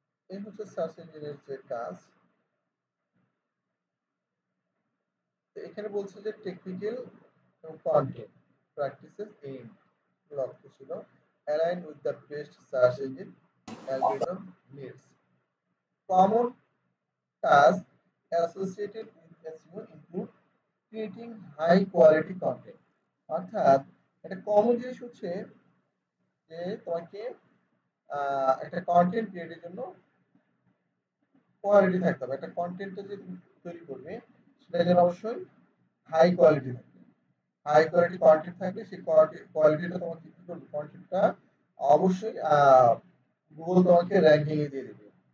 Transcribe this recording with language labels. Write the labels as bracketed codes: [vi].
[bn] এই হচ্ছে সার্চ ইঞ্জিনের যে কাজ। তো এখানে বলছে যে টেকনিক্যাল এবং কন্টেন্ট প্র্যাকটিসেস এইম, লক্ষ্য ছিল [en] Align with the best search engine algorithm needs. Common tasks associated with SEO include creating high quality content। [bn] অর্থাৎ একটা কমন জিনিস হচ্ছে যে তোমাকে একটা কন্টেন্ট ক্রিয়েটের জন্য কোয়ালিটি থাকতে হবে। একটা কন্টেন্টটা যে তুমি তৈরি করবে সেটা যেন অবশ্যই হাই কোয়ালিটি থাকবে। হাই কোয়ালিটি কন্টেন্ট থাকলে সেই কোয়ালিটিটা তোমাকে কি করবে, কন্টেন্টটা অবশ্যই গুগল তোমাকে র্যাঙ্কিং এ দিয়ে দেবে।